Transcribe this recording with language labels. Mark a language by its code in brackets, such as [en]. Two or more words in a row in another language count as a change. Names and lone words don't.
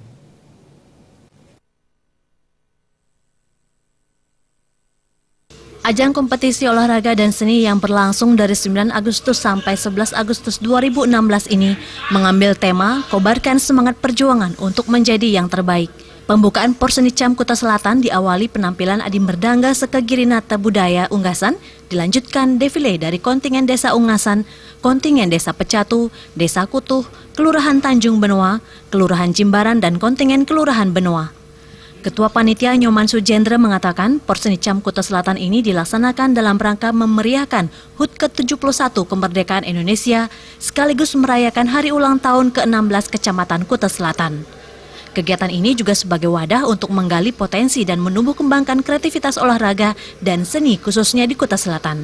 [id] Ajang kompetisi olahraga dan seni yang berlangsung dari 9 Agustus sampai 11 Agustus 2016 ini mengambil tema Kobarkan Semangat Perjuangan untuk menjadi yang terbaik. Pembukaan Porsenicam Kuta Selatan diawali penampilan Adi Merdangga Sekegirinata Budaya Unggasan, dilanjutkan defile dari kontingen Desa Unggasan, kontingen Desa Pecatu, Desa Kutuh, Kelurahan Tanjung Benoa, Kelurahan Jimbaran, dan kontingen Kelurahan Benoa. Ketua Panitia Nyoman Sujendra mengatakan Porsenicam Kuta Selatan ini dilaksanakan dalam rangka memeriahkan HUT ke-71 kemerdekaan Indonesia sekaligus merayakan hari ulang tahun ke-16 Kecamatan Kuta Selatan. Kegiatan ini juga sebagai wadah untuk menggali potensi dan menumbuh kembangkan kreativitas olahraga dan seni khususnya di Kuta Selatan.